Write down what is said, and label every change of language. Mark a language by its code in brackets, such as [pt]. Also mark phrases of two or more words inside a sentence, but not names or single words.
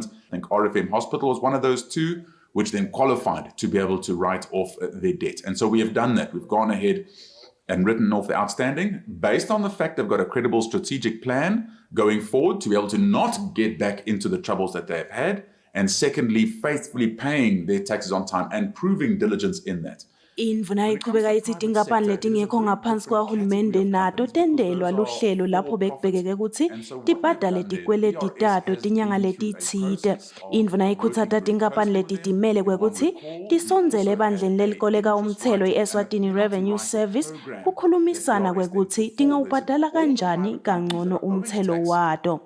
[en] I think RFM Hospital was one of those two, which then qualified to be able to write off their debt. And so we have done that. We've gone ahead and written off the outstanding based on the fact they've got a credible strategic plan going forward to be able to not get back into the troubles that they've had. And secondly, faithfully paying their taxes on time and proving diligence in that. [ss] Indvuna ichubeka yithi tinkampani letingekho ngaphansi kwahulumende nato tendelwa luhlelo lapho bekubhekeke ukuthi tibhadale tikweleti tato tinyanga letitsite. Indvuna ikhutsata tinkampani letitimele kwekuthi tisondzele ebandleni lelikoleka umtselo i-Eswatini Revenue Service kukhulumisana kwekuthi tingawubhadala kanjani kangcono umtselo wato.